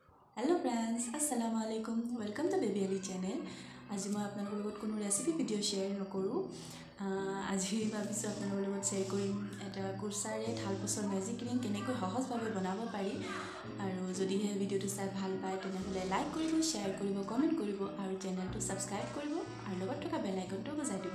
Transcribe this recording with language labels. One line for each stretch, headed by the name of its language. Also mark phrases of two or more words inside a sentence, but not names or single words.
English: hello friends
Arabic: السلام عليكم
English: welcome to Baby Ali channel.
Hindi: आज मैं आपलोगों
Assamese: লগত কোনো ৰেচিপি ভিডিঅ' শ্বেয়াৰ নকৰো। আজি ভাবিছো আপোনালোকৰ লগত শ্বেয়াৰ কৰিম এটা কুৰছাৰে থালপছৰ মেজিক ৰিং কেনেকৈ সহজভাৱে বনাব পাৰি। আৰু যদি এই ভিডিঅ'টো চাই ভাল পায় তেনেহলে লাইক কৰিব, শ্বেয়াৰ কৰিব, কমেন্ট কৰিব আৰু চেনেলটো সাবস্ক্ৰাইব কৰিব আৰু লগত থকা বেল আইকনটো বজাই দিব।